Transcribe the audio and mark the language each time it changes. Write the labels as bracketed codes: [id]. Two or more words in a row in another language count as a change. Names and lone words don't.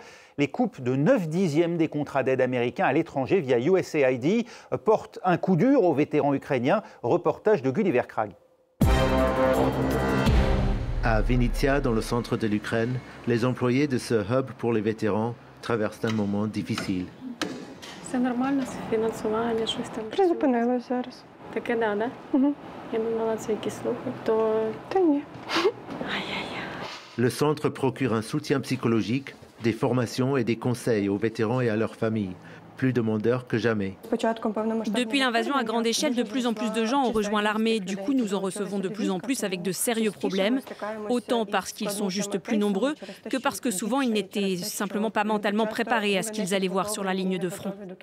[fr] Les coupes de 9/10 des contrats d'aide américains à l'étranger via USAID portent un coup dur aux vétérans ukrainiens. Reportage de Gulliver Krag. À Vinnytsia, dans le centre de l'Ukraine, les employés de ce hub pour les vétérans traversent un moment difficile. [uk] Все нормально, фінансування, щось там. Призупинилось зараз. Таке да, да? Я думала, це якісь слухи, то... Та ні. [fr] Le centre procure un soutien psychologique, des formations et des conseils aux vétérans et à leurs familles, plus demandeurs que jamais. Depuis l'invasion à grande échelle, de plus en plus de gens ont rejoint l'armée. Du coup, nous en recevons de plus en plus avec de sérieux problèmes, autant parce qu'ils sont juste plus nombreux que parce que souvent ils n'étaient simplement pas mentalement préparés à ce qu'ils allaient voir sur la ligne de front.